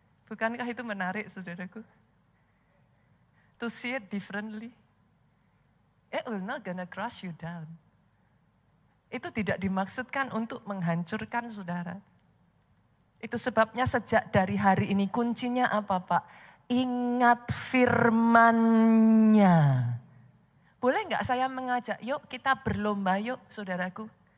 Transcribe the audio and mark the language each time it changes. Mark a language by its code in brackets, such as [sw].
[id] Bukankah itu menarik, saudaraku? [en] To see it differently. It will not gonna crush you down. [id] Itu tidak dimaksudkan untuk menghancurkan saudara. Itu sebabnya sejak dari hari ini kuncinya apa, Pak? Ingat firman-Nya. Boleh nggak saya mengajak, yuk kita berlomba yuk saudaraku.